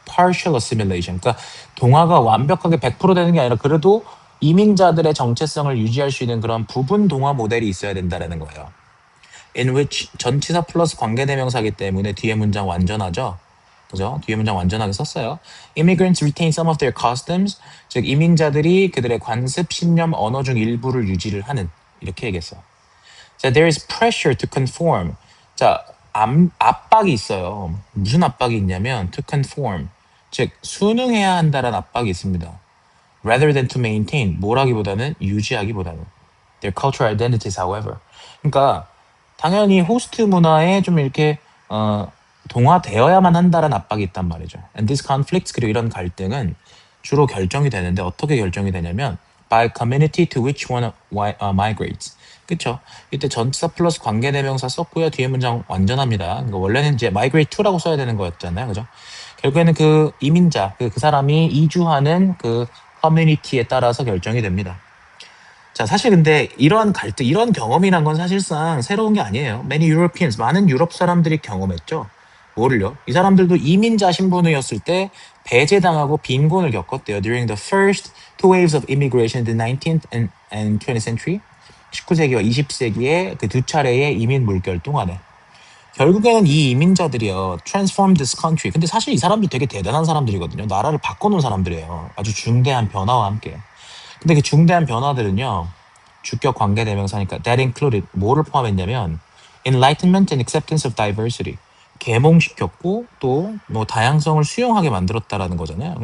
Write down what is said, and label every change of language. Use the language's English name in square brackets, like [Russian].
[English] Partial assimilation. [Korean] 그러니까 동화가 완벽하게 100% 되는 게 아니라 그래도 이민자들의 정체성을 유지할 수 있는 그런 부분 동화 모델이 있어야 된다는 거예요. In which 전치사 플러스 관계대명사기 때문에 뒤에 문장 완전하죠. 그죠? 뒤에 문장 완전하게 썼어요. [English] Immigrants retain some of their customs. [Korean] 즉 이민자들이 그들의 관습, 신념, 언어 중 일부를 유지를 하는. 이렇게 얘기했어요. 자, [English] there is pressure to conform. [Korean] 자, 압박이 있어요. 무슨 압박이 있냐면 to conform. 즉 순응해야 한다는 압박이 있습니다. [English] Rather than to maintain. [Korean] 뭐라기보다는 유지하기보다는. [English] Their cultural identities, however. [Korean] 그러니까 당연히 호스트 문화에 좀 이렇게 동화되어야만 한다는 압박이 있단 말이죠. [English] And this conflicts, [Korean] 그리고 이런 갈등은 주로 결정이 되는데 어떻게 결정이 되냐면 [English] by community to which one migrates. [Korean] 그쵸? 이때 전치사 플러스 관계대명사 썼고요. 뒤에 문장 완전합니다. 그러니까 원래는 이제 migrate to라고 써야 되는 거였잖아요. 그죠? 결국에는 그 이민자, 그 사람이 이주하는 그 커뮤니티에 따라서 결정이 됩니다. 자, 사실 근데 이러한 갈등, 이런 경험이란 건 사실상 새로운 게 아니에요. [English] Many Europeans, [Korean] 많은 유럽 사람들이 경험했죠. 뭐를요? 이 사람들도 이민자 신분이었을 때 배제당하고 빈곤을 겪었대요. [English] During the first two waves of immigration in the 19th and 20th century, [Korean] 19세기와 20세기의 그 두 차례의 이민 물결 동안에 결국에는 이 이민자들이요, [English] transformed this country. [Korean] 근데 사실 이 사람들 되게 대단한 사람들이거든요. 나라를 바꿔놓은 사람들이에요. 아주 중대한 변화와 함께. 근데 그 중대한 변화들은요, 주격 관계대명사니까 [English] that included [Korean] 뭐를 포함했냐면 [English] enlightenment and acceptance of diversity. [Korean] 계몽시켰고 또 뭐 다양성을 수용하게 만들었다라는 거잖아요.